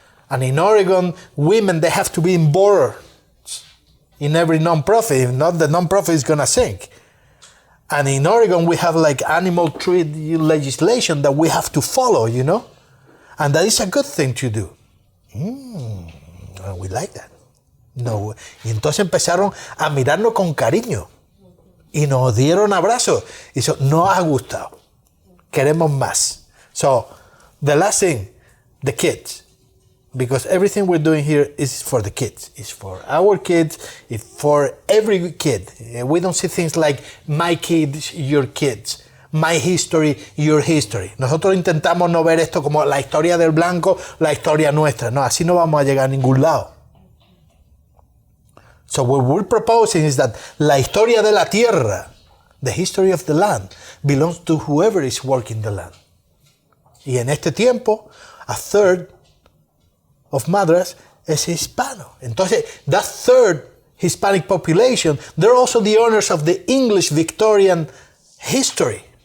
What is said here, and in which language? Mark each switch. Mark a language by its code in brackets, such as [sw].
[en] And in Oregon, women, they have to be in boards in every nonprofit. If not, the nonprofit is going to sink. And in Oregon, we have like animal treat legislation that we have to follow, you know? And that is a good thing to do. We like that. No. [es] Y entonces empezaron a mirarnos con cariño. Y nos dieron abrazos. Y eso nos ha gustado. Queremos más. [en] So, the last thing, the kids. Because everything we're doing here is for the kids. It's for our kids. It's for every kid. We don't see things like my kids, your kids. My history, your history. [es] Nosotros intentamos no ver esto como la historia del blanco, la historia nuestra. No, así no vamos a llegar a ningún lado. [en] So what we're proposing is that [es] la historia de la tierra, [en] the history of the land, belongs to whoever is working the land. [es] Y en este tiempo, [en] a third of [es] Madras es hispano. [en] Entonces, that third Hispanic population, they're also the owners of the English Victorian history.